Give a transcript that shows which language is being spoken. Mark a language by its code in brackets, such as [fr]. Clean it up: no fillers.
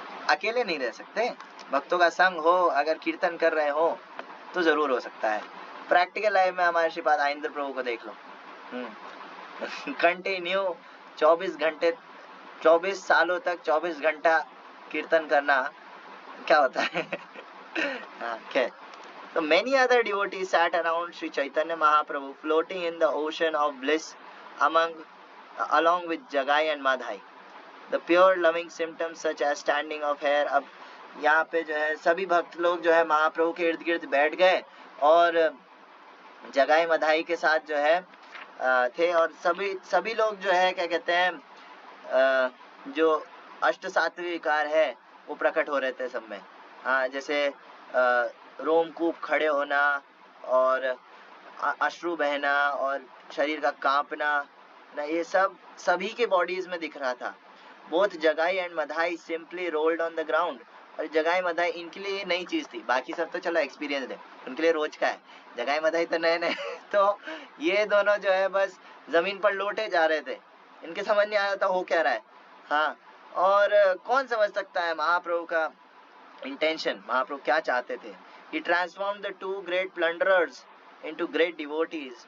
[hi] अकेले नहीं रह सकते, भक्तों का संग हो, अगर कीर्तन कर रहे हो तो जरूर हो सकता है. प्रैक्टिकल लाइफ में हमारे श्रीपाद आइंद्र प्रभु को देख लो, कंटिन्यू 24 घंटे 24 सालों तक 24 घंटा कीर्तन करना क्या होता है. क्या. [en] So many other devotees sat around Sri Chaitanya Mahaprabhu, floating in the ocean of bliss along with Jagai and Madhai. The pure loving symptoms such as standing of hair. [hi] अब यहाँ पे जो है सभी भक्त लोग जो है महाप्रभु के इर्द गिर्द बैठ गए और जगाई मधाई के साथ जो है थे, और सभी लोग जो है क्या कहते हैं जो अष्ट सात्विक विकार है वो प्रकट हो रहे थे सब में. जैसे रोमकूप खड़े होना और अश्रु बहना और शरीर का कांपना ना, ये सब सभी के बॉडीज में दिख रहा था. [en] Both Jagai and Madhai simply rolled on the ground. [hi] और जगाई मधाई इनके लिए नई चीज थी, बाकी सब तो चलो एक्सपीरियंस है, उनके लिए रोज का है. जगाई मधाई तो नए नए तो ये दोनों जो है बस जमीन पर लौटे जा रहे थे. इनके समझ नहीं आया था हो क्या रहा है. हाँ, और कौन समझ सकता है महाप्रभु का इंटेंशन, महाप्रभु क्या चाहते थे. [en] He transformed the two great plunderers into great devotees.